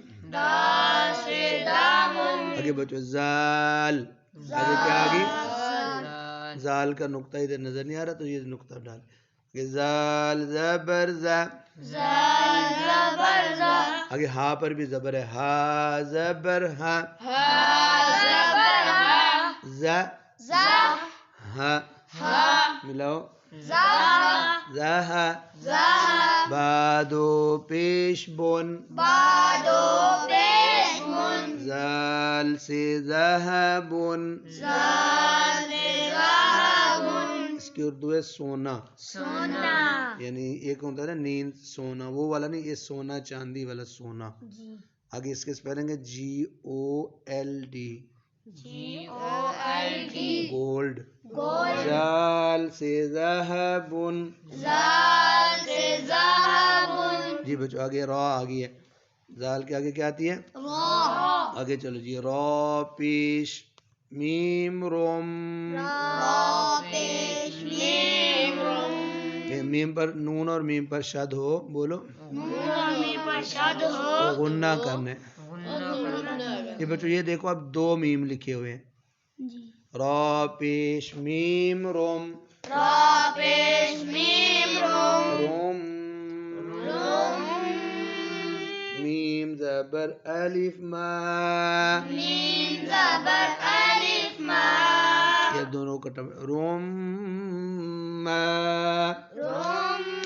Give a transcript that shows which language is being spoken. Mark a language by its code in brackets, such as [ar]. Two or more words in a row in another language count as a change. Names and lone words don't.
[ur] آگے بچو زال آگے کیا آگے زال کا نقطہ ادھر نظر نہیں آ رہا تو یہ نقطہ ڈال زال زبر زا آگے ہا پر بھی زبر ہے ہا زبر ہا زا ہا ملاؤ زا ہا با دو پیش بن بادو پیش بن زال سے ذہبن زال ذہبن اس کی اردو ہے سونا سونا یعنی ایک ہوتا ہے نا نیند سونا وہ والا نہیں یہ سونا چاندی والا سونا آگے اس کے پڑھیں گے GOLD GOLD گولڈ زال سے ذہبن زال سے ذہبن جی بچو آگے را آگی ہے زال کے آگے کیا آتی ہے را آگے چلو جی را پیش میم روم را پیش میم روم یہ میم پر نون اور میم پر شد ہو بولو نون اور میم پر شد ہو تو غنہ کرنا ہے یہ بچو یہ دیکھو اب دو میم لکھے ہوئے ہیں را پیش میم روم را پیش میم روم روم میم زبر الف ما میم زبر الف ما یہ دونوں کا روم ما روم